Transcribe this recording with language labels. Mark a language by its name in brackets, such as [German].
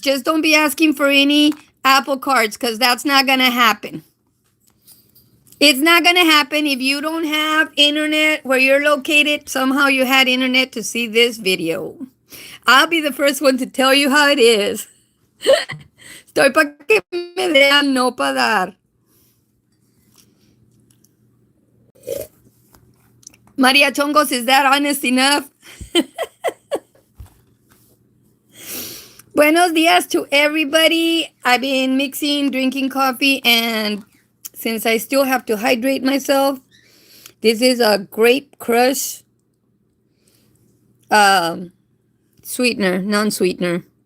[English] Just don't be asking for any Apple cards because that's not going to happen. It's not going to happen if you don't have internet where you're located. Somehow you had internet to see this video. I'll be the first one to tell you how it is. [Spanish] Estoy para que me vean, no para dar. [English] Maria Chongos, is that honest enough? [Spanish] Buenos dias [English] to everybody. I've been mixing, drinking coffee, and since I still have to hydrate myself, this is a grape crush sweetener, non-sweetener.